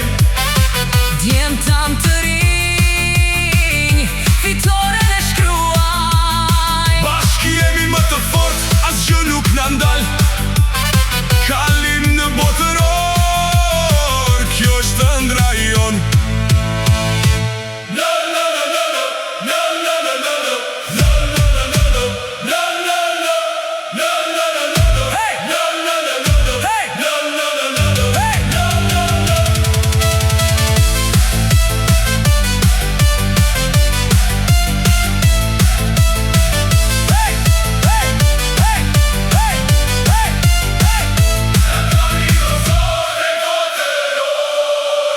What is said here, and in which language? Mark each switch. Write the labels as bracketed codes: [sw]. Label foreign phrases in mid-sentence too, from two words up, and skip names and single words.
[sq] Djemë tanë të rinj, fitoren e shkruajnë. Bashkë jemi më të fort, asgjë nuk na ndal. Kalim në botëror, kjo është ëndra jon. [en] No, no, no, no, no. No, no, no, no, no. No, no, no, no, no. No, no, no. No, no, no, no, no. Hey! No, no, no, no, no. Hey! No, no, no, no, no. Hey! No, no, no. Hey! Hey! Hey! Hey! Hey! Hey! [sq] Dardani Kosovë, drejt botërorit ecim.